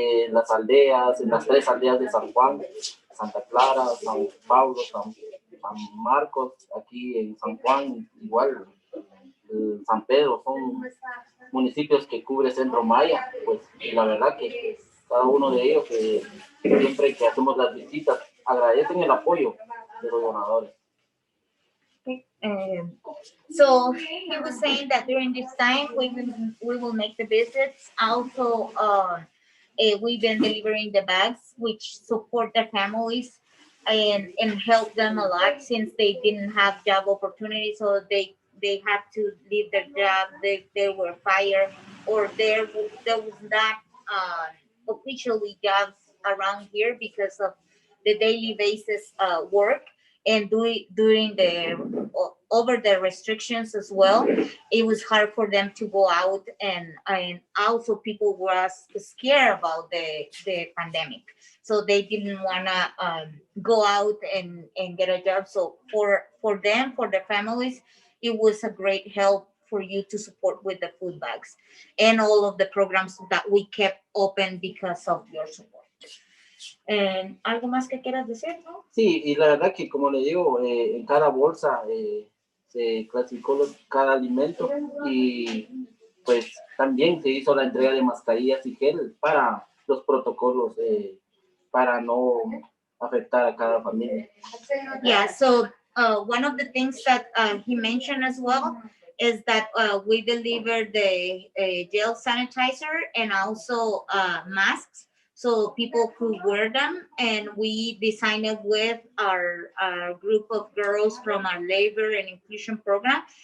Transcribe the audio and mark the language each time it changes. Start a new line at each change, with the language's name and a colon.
Spanish: Las aldeas, en las 3 aldeas de San Juan, Santa Clara, San Pablo, San Marcos, aquí en San Juan, igual San Pedro, son municipios que cubre Centro Maya, pues la verdad que cada uno de ellos, que siempre que hacemos las visitas, agradecen el apoyo de los donadores.
English: So he was saying that during this time we will make the visits. Also, we've been delivering the bags, which support their families and help them a lot since they didn't have job opportunities, so they had to leave their job. They were fired, or there was not officially jobs around here because of the daily basis work, and during the over the restrictions as well, it was hard for them to go out, and also people were scared about the pandemic, so they didn't want to go out and get a job. So for them, for their families, it was a great help for you to support with the food bags and all of the programs that we kept open because of your support.
Spanish: ¿Algo más que quieras decir, no? Sí, y la verdad que, como le digo, en cada bolsa se clasificó cada alimento, y pues también se hizo la entrega de mascarillas y gel para los protocolos para no afectar a cada familia.
English: Yeah, so one of the things that he mentioned as well is that we delivered the gel sanitizer and also masks, so people could wear them, and we designed it with our group of girls from our labor and inclusion program.